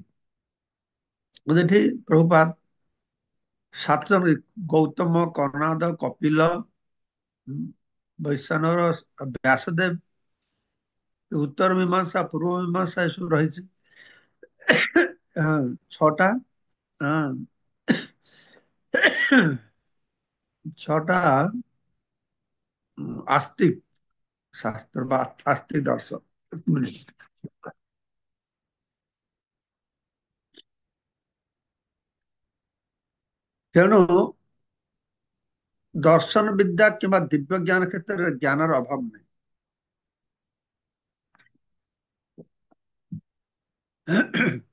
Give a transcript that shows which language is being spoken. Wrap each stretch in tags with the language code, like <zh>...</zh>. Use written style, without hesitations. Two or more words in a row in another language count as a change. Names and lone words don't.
<or>ଏଠି ପ୍ରଭୁପାଦ 7 ଜଣ ଗୌତମ, କର୍ଣ୍ଣାଦ, କପିଲ, ବୈଶ୍ୱାନର, ବ୍ୟାସଦେବ, ଉତ୍ତର ମୀମାଂସା, ପୂର୍ବ ମୀମାଂସା ଏସବୁ ରହିଛି। ହଁ, 6ଟା। ହଁ, 6ଟା ଆସ୍ତିକ ଶାସ୍ତ୍ର ବା ଆସ୍ତିକ ଦର୍ଶନ। ତେଣୁ ଦର୍ଶନ ବିଦ୍ୟା କିମ୍ବା ଦିବ୍ୟ ଜ୍ଞାନ କ୍ଷେତ୍ରରେ ଜ୍ଞାନର ଅଭାବ ନାହିଁ।</or>